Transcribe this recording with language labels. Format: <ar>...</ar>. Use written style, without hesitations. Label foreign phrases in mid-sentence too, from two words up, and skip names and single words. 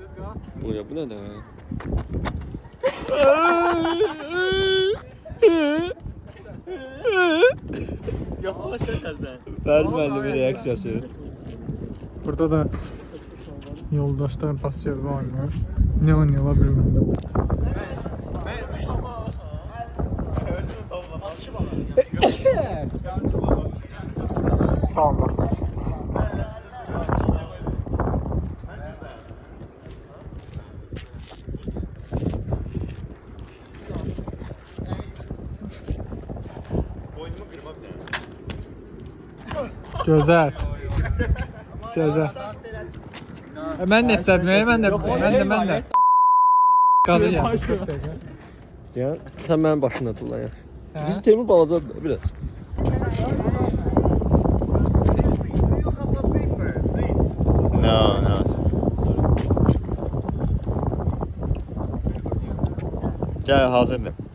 <az>Bu ya bu nə də? Yoxlama sən təzdən. Fərid müəllimin reaksiyası. Burada da yoldaşlar basketbol oynayır.</az> <tr>Ne oynuyorlar bilmiyorum.</tr> <az>Sağ olun dostlar.</az> <tr>Güzel. Güzel. Ben de istedim. Ben de.</tr> <az>Qazı ya. Ya sən mənim başımdan tullan ya. Biz temi balacadır biraz.</az> <en>No, no.</en> <az>Gəl, hazırdır.</az>